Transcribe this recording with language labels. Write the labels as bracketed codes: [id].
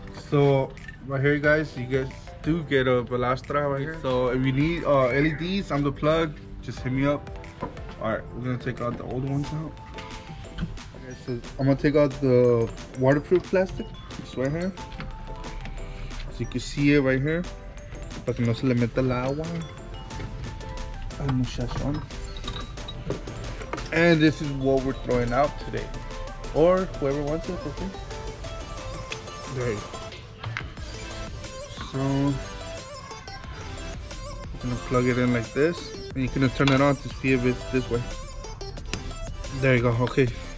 [en] So right here, guys, you guys do get a Balastra right here. So if you need LEDs, I'm the plug. Just hit me up. Alright, we're gonna take out the old ones out. Okay, so I'm gonna take out the waterproof plastic. It's right here. So you can see it right here. [es] Para que no se le meta el agua al muchachón. [en] And this is what we're throwing out today. Or whoever wants it for free. There you go. So I'm gonna plug it in like this. And you're gonna turn it on to see if it's this way. There you go, okay.